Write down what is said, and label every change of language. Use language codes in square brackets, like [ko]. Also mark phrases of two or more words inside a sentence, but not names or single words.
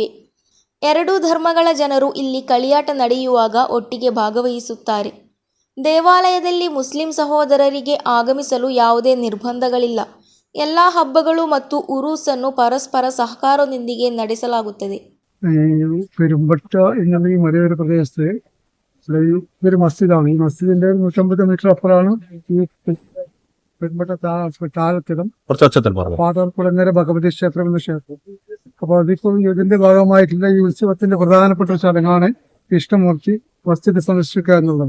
[kn] ಎರಡೂ ಧರ್ಮಗಳ ಜನರು ಇಲ್ಲಿ കളിಯಾಟ ನಡೆಯುವಾಗ ಒಟ್ಟಿಗೆ ಭಾಗವಹಿಸುತ್ತಾರೆ. ದೇವಾಲಯದಲ್ಲಿ ಮುಸ್ಲಿಂ ಸಹೋದರರಿಗೆ ಆಗಮಿಸಲು ಯಾವುದೇ ನಿರ್ಬಂಧಗಳಿಲ್ಲ. ಎಲ್ಲ ಹಬ್ಬಗಳು ಮತ್ತು ಉರೂಸನ್ನು ಪರಸ್ಪರ ಸಹಕಾರದೊಂದಿಗೆ ನಡೆಸಲಾಗುತ್ತದೆ. [ml] പെരുമ്പട്ട എന്നുള്ള ഈ മലയോര പ്രദേശത്ത് ഇതൊരു മസ്ജിദാണ്. ഈ മസ്ജിദിന്റെ 150 മീറ്റർ അപ്പുറമാണ് ഈ പെരുമ്പട്ട താഴത്തിടം പാതാർകുളങ്ങര ഭഗവതി ക്ഷേത്രം എന്ന ക്ഷേത്രം. അപ്പോൾ അതിപ്പോൾ ഇതിന്റെ ഭാഗമായിട്ടുള്ള ഈ ഉത്സവത്തിന്റെ പ്രധാനപ്പെട്ട ഒരു ചടങ്ങാണ് കൃഷ്ണമൂർത്തി മസ്ജിദ് സന്ദർശിക്കുക എന്നുള്ളത്.